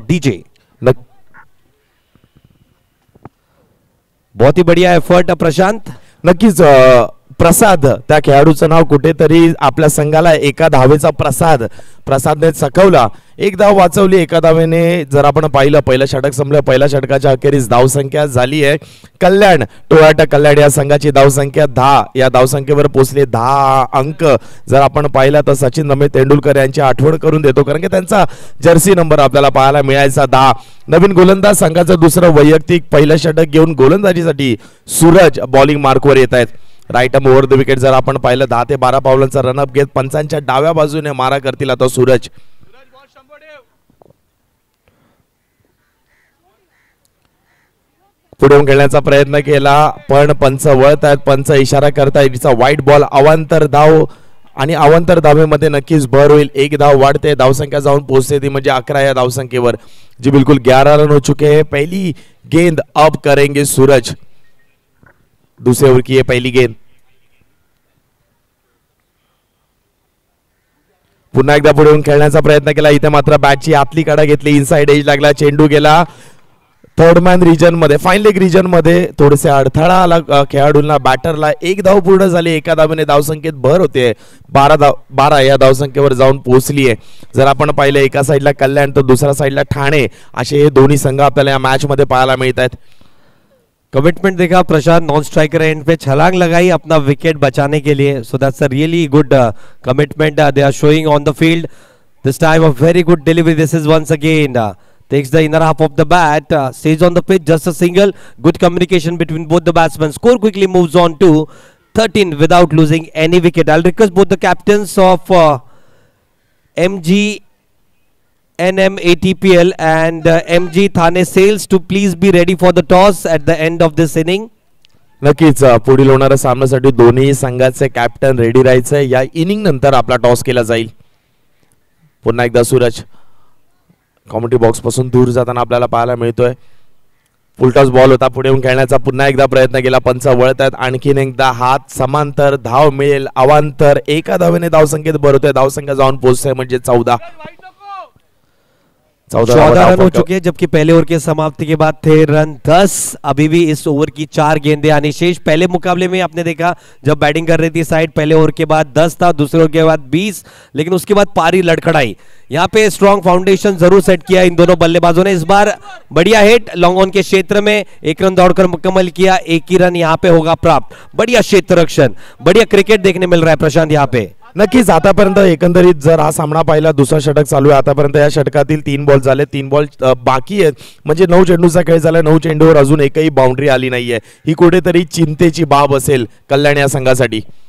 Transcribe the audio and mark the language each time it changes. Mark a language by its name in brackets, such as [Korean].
[Hindi] DJ. बहुत ही बढ़िया effort प्रशांत. [Marathi] नक्कीच प्रसाद त्या खेळाडूचं नाव कुठेतरी आपल्या संघाला 1 धावेचा प्रसादने चकवला. 1 धाव वाचवली 1 धावेने. जर आपण पाहिलं पहिलं षटक संपलं. पहिल्या षटकाच्या अखेरीस धावसंख्या झाली आहे कल्याण टोयोटा कल्याण या संघाची धावसंख्या 10. या धावसंख्येवर पोहोचले 10 अंक. जर आपण पाहिलं तर सचिन रमेश तेंडुलकर यांची आठवण करून देतो, कारण की त्यांचा जर्सी नंबर आपल्याला पाहायला मिळायचा 10. नवीन गोलंदाज संघाचं दुसरं वैयक्तिक पहिलं षटक घेऊन गोलंदाजीसाठी सूरज बॉलिंग मार्कवर येत आहेत. Right arm over the wicket जर आपण पाहिलं 10 ते 12 पावलांचा रनअप घेत पंचांच्या डाव्या बाजूने मारा करतील आता सूरज. पुढे खेळण्याचा प्रयत्न केला पण पंच वळत आहेत. पंच इशारा करतायत [English] It's a wide ball. [Marathi] अवांतर धाव आणि अवांतर धावेमध्ये नक्कीच भर होईल. 1 धाव वाढते. धावसंख्या जाऊन पोहोचते ती म्हणजे 11 या धावसंख्येवर. [Hindi] जी बिल्कुल 11 रन हो चुके हैं. पहली गेंद अब करेंगे सूरज. दूसरे ओवर की ये पहली गेंद. [Marathi] पुन्हा एकदा पुढे खेळण्याचा प्रयत्न केला. इथे मात्र बॅटची आतली कडा घेतली. इनसाइड एज लागला. चेंडू गेला 3rd मॅन रिजन मध्ये. फाईन लेग रिजन मध्ये थोडेसे अडथळा आला खेळाडूंना, बॅटरला. 1 धाव पूर्ण झाली. 1 धावेने धावसंख्येत भर होते. 12 या धावसंख्येवर जाऊन पोहोचली आहे. जर आपण पाहिलं एका साईडला कल्याण तर दुसऱ्या साईडला ठाणे असे हे दोन्ही संघ आपल्याला या मॅच मध्ये पाहायला मिळत आहेत. [Hindi] कमिटमेंट देखा प्रशांत. नॉन स्ट्राइकर एंड पे छलांग लगाई अपना विकेट बचाने के लिए. [English] So that's a really good commitment they are showing on the field. This time a very good delivery. This is once again takes the inner half of the bat, stays on the pitch, just a single. Good communication between both the batsmen. Score quickly moves on to 13 without losing any wicket. I'll request both the captains of MG NM ATPL and MG Thane Sales to please be ready for the toss at the end of this inning. [Marathi] नक्कीच पुढील होणाऱ्या सामन्यासाठी दोन्ही संघाचे captain ready राहायचंय. या inning नंतर आपला टॉस केला जाईल. पुन्हा एकदा सूरज कॉमेंट्री बॉक्स पासून दूर जाताना आपल्याला पाहायला मिळतोय. फुलटॉस बॉल होता, पुढे येऊन खेळण्याचा पुन्हा एकदा प्रयत्न केला. पंच वळत आहेत. आणखीन एकदा हात समांतर धाव मिळेल. अवांतर एका धावेने धावसंख्येत भर होतोय. धावसंख्या जाऊन पोहोचते म्हणजे 14 [Hindi] रन हो चुके हैं, जबकि पहले ओवर के समाप्ति के बाद थे रन 10. अभी भी इस ओवर की 4 गेंदें आनी शेष. पहले मुकाबले में आपने देखा जब बैटिंग कर रही थी साइड, पहले ओवर के बाद 10 था, दूसरे ओवर के बाद 20, लेकिन उसके बाद पारी लड़खड़ाई. यहाँ पे स्ट्रॉन्ग फाउंडेशन जरूर सेट किया इन दोनों बल्लेबाजों ने. इस बार बढ़िया हिट लॉन्ग ऑन के क्षेत्र में 1 रन दौड़कर मुकम्मल किया. 1 ही रन यहाँ पे होगा प्राप्त. बढ़िया क्षेत्र रक्षण, बढ़िया क्रिकेट देखने मिल रहा है प्रशांत यहाँ पे. [Marathi] नक्कीच आतापर्यंत एकंदरीत जर हा सामना पाहिला, दुसरा षटक चालू आहे आतापर्यंत. या षटकातील 3 बॉल झाले, 3 बॉल बाकी आहेत. म्हणजे 9 चेंडूचा खेळ झाला. 9 चेंडूवर अजून एकही बाउंड्री आली नाहीये. ही कुठेतरी चिंतेची बाब असेल कल्याण या संघासाठी.